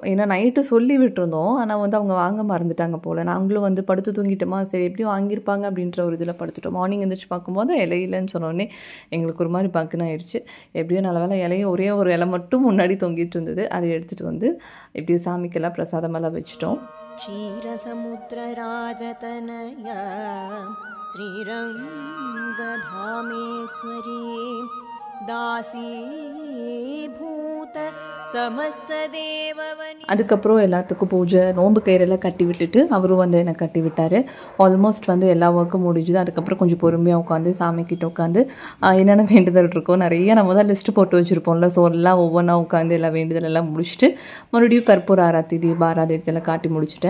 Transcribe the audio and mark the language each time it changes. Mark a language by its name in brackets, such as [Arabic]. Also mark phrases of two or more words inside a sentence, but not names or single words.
[Tamil] ஏன்னா நைட்டு சொல்லி விட்டுருந்தோம், ஆனால் வந்து அவங்க வாங்க மறந்துட்டாங்க போல். நாங்களும் வந்து படுத்து தூங்கிட்டோமா, சரி எப்படியும் வாங்கியிருப்பாங்க அப்படின்ற ஒரு இதில் படுத்துட்டோம். மார்னிங் எழுந்திரிச்சு பார்க்கும்போது இலையிலன்னு சொன்னோடனே எங்களுக்கு ஒரு மாதிரி பக்குன்னு ஆயிடுச்சு. எப்படியோ நல்ல வேலை இலையை ஒரே ஒரு இலை மட்டும் முன்னாடி தொங்கிட்டு இருந்தது, அதை எடுத்துகிட்டு வந்து எப்படியும் சாமிக்கெல்லாம் பிரசாதமெல்லாம் வச்சுட்டோம். [Sanskrit] क्षीरसमुद्र राजतनया श्रीरङ्गधामेश्वरी दासीभूत समस्त देववनि. [Tamil] அதுக்கப்புறம் எல்லாத்துக்கும் பூஜை நோன்பு கயிறெல்லாம் கட்டி விட்டுட்டு அவரும் வந்து என்னை கட்டி விட்டார். ஆல்மோஸ்ட் வந்து எல்லா ஒர்க்கும் முடிஞ்சுது. அதுக்கப்புறம் கொஞ்சம் பொறுமையாக உட்காந்து சாமிக்கிட்ட உட்காந்து என்னென்ன வேண்டுதல் இருக்கோ நிறைய நம்ம தான் லிஸ்ட்டு போட்டு வச்சுருப்போம்ல. ஸோ எல்லாம் ஒவ்வொன்றா உட்காந்து எல்லா வேண்டுதல் எல்லாம் முடிச்சுட்டு மறுபடியும் கற்பூர ஆராத்தி தீப ஆராத்தி எல்லாம் காட்டி முடிச்சுட்டேன்.